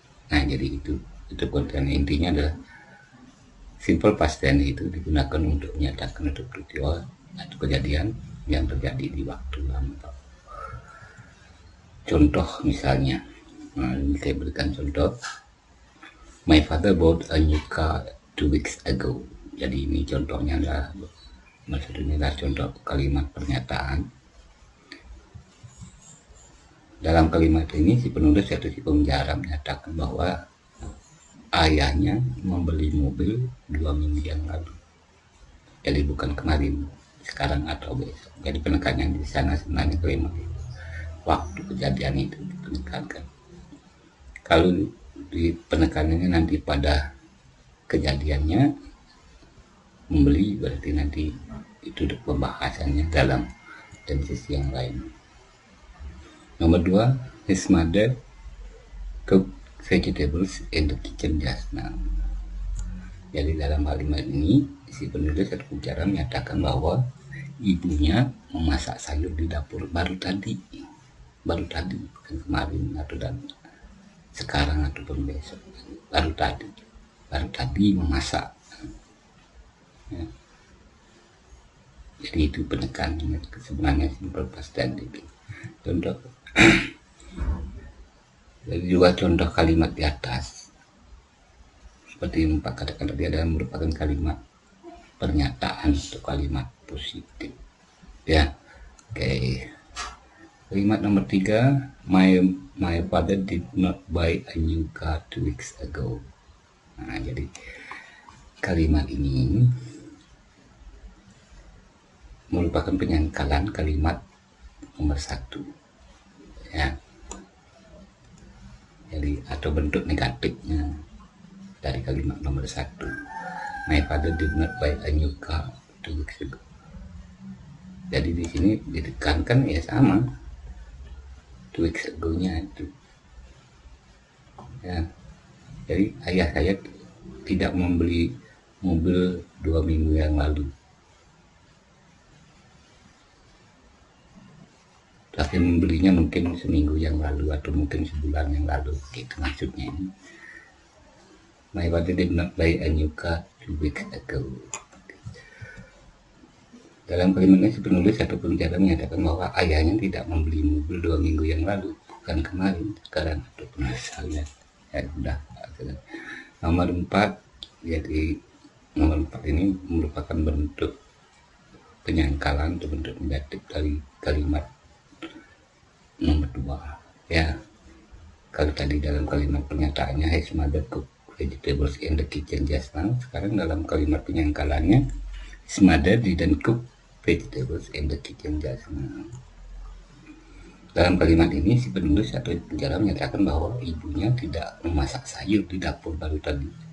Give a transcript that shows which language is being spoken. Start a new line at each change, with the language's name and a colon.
Indonesian: Nah, jadi itu konten intinya adalah simple past tense itu digunakan untuk menyatakan atau peristiwa atau kejadian yang terjadi di waktu lampau. Contoh misalnya, ini saya berikan contoh.
English: My father bought a new car 2 weeks ago.
Indonesian: Jadi ini contohnya adalah, maksudnya adalah contoh kalimat pernyataan. Dalam kalimat ini si penulis atau si pembicara menyatakan bahwa ayahnya membeli mobil 2 minggu yang lalu. Jadi bukan kemarin, sekarang atau besok. Jadi penekanannya di sana sebenarnya kalimat itu, waktu kejadian itu dipenekankan. Kalau di penekanannya nanti pada kejadiannya membeli, berarti nanti itu pembahasannya dalam tenses yang lain. Nomor 2,
English: his mother cooked vegetables in the kitchen just now.
Indonesian: Jadi dalam kalimat ini si penulis atau pembicara menyatakan bahwa ibunya memasak sayur di dapur baru tadi, bukan kemarin atau dan sekarang ataupun besok. Baru tadi memasak. Ya. Jadi itu penekanannya sebenarnya simple past tense itu. Contoh jadi juga contoh kalimat di atas seperti yang Pak katakan tadi adalah merupakan kalimat pernyataan atau kalimat positif. Ya, oke. Kalimat nomor 3,
English: my father did not buy a new car 2 weeks ago.
Indonesian: Nah, jadi kalimat ini merupakan penyangkalan kalimat nomor 1. Ya. Jadi atau bentuk negatifnya dari kalimat nomor 1.
English: My father did not buy a new car 2 weeks ago.
Indonesian: Jadi di sini ditekankan ya sama 2 weeks ago-nya itu. Ya. Jadi ayah saya tidak membeli mobil 2 minggu yang lalu. Tapi membelinya mungkin seminggu yang lalu atau mungkin sebulan yang lalu, gitu maksudnya ini.
English: My father did not buy a new car 2 weeks ago.
Indonesian: Dalam kalimat ini si penulis atau pembicara menyatakan bahwa ayahnya tidak membeli mobil 2 minggu yang lalu, bukan kemarin, sekarang ataupun misalnya. Ya sudah. Nomor 4, jadi nomor 4 ini merupakan bentuk penyangkalan atau bentuk negatif dari kalimat nomor 2. Ya, kalau tadi dalam kalimat pernyataannya
English: his mother cooked vegetables in the kitchen just now,
Indonesian: sekarang dalam kalimat penyangkalannya
English: his mother didn't cook vegetables in the kitchen just now.
Indonesian: Dalam kalimat ini si penulis atau pembicara menyatakan bahwa ibunya tidak memasak sayur di dapur baru tadi.